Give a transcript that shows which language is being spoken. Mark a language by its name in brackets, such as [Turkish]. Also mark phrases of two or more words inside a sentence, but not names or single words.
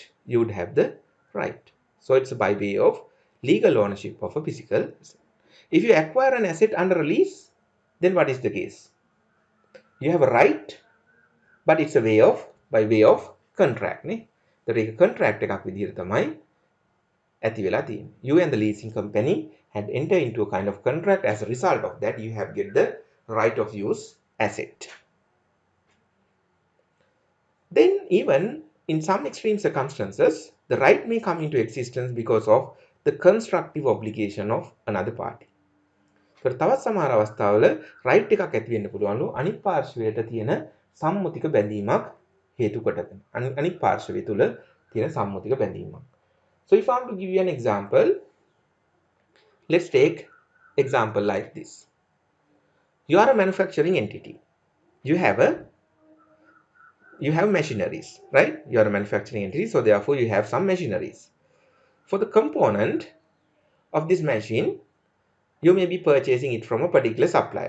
[English] You would have the right. So it's by way of legal ownership of a physical. If you acquire an asset under a lease, then what is the case? You have a right, but it's a by way of contract. The contract [Sinhala] එකක් විදිහට තමයි ඇති වෙලා තියෙන්නේ. [English] You and the leasing company had entered into a kind of contract. As a result of that, you have get the right of use asset. Then even in some extreme circumstances, the right may come into existence because of the constructive obligation of another party. [Sinhala] තවත් සමහර අවස්ථාවල රයිට් එකක් ඇති වෙන්න පුළුවන්ලු අනිත් පාර්ශවයට තියෙන සම්මුතික බැඳීමක් හේතු කොටගෙන. අනිත් පාර්ශවය තුල තියෙන සම්මුතික බැඳීමක්. [English] So if I am to give you an example, let's take example like this. You are a manufacturing entity. You have machineries, right? You are a manufacturing entity, so therefore you have some machineries. For the component of this machine, you may be purchasing it from a particular supplier.